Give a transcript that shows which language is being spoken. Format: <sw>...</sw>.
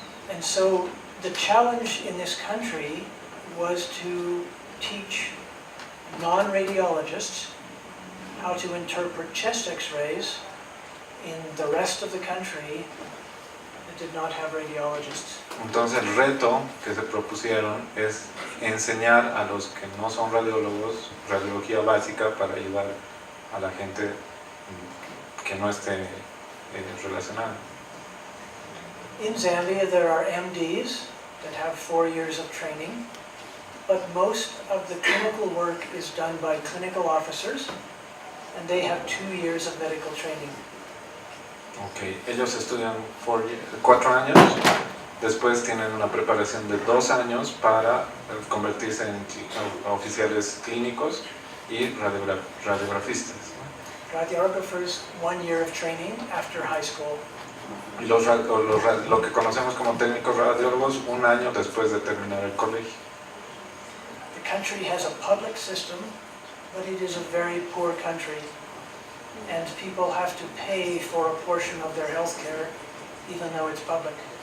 <en>And so the challenge in this country was to teach non-radiologists how to interpret chest x-rays in the rest of the country that did not have radiologists.</en> <es>Entonces el reto que se propusieron es enseñar a los que no son radiólogos radiología básica para ayudar a la gente que no esté relacionada.</es> <en>In Zambia there are MDs that have 4 years of training, but most of the clinical work is done by clinical officers, and they have 2 years of medical training. Okay.</en> <es>Ellos estudian 4 años, después tienen una preparación de 2 años para convertirse en oficiales clínicos y radiografistas.</es> <en>Radiographers, 1 year of training after high school.</en> <es>Y lo que conocemos como técnicos radiólogos 1 año después de terminar el colegio.</es> <en>The country has a public system, but it is a very poor country, and people have to pay for a portion of their health care, even though it's public.</en>